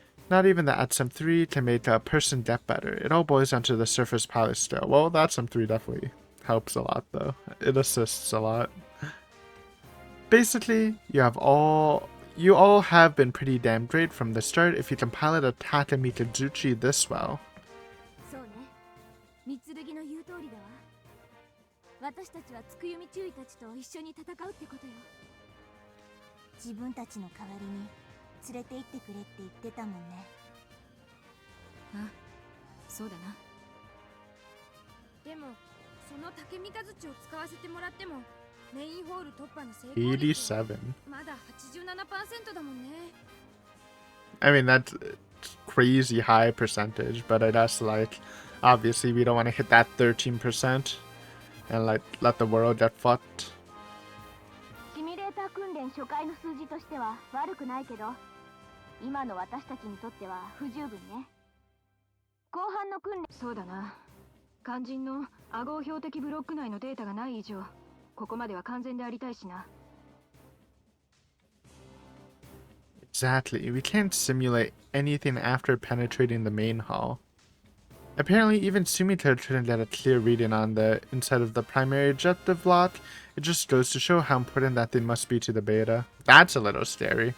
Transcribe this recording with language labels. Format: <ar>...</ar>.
<en>Not even the ATSM-3 can make a person get better. It all boils down to the surface pilot still. Well, the ATSM-3 definitely helps a lot, though. It assists a lot. Basically, you all have been pretty damn great from the start if you can pilot a Tata Mitazuchi this well.</en> <ja>そうね。三剣の言う通りだわ。私たちはつくよみ注意たちと一緒に戦うってことよ。自分たちの代わりに。連れて行ってくれって言ってたもんね。あ、そうだな。でも、その竹三日月を使わせてもらっても、メインホール突破の成功率 87. まだ 87% だもんね。</ja> <en>I mean, that's crazy high percentage, but I guess, like, obviously we don't want to hit that 13% and, like, let the world get fucked.</en> <ja>シミュレーター訓練初回の数字としては悪くないけど、今の私たちにとっては不十分ね。後半の訓練、そうだな。肝心のアゴ標的ブロック内のデータがない以上、ここまでは完全でありたいしな。</ja> <en>Exactly. We can't simulate anything after penetrating the main hull. Apparently, even Sumiter couldn't get a clear reading on the inside of the primary objective block. It just goes to show how important that thing must be to the beta. That's a little scary.</en>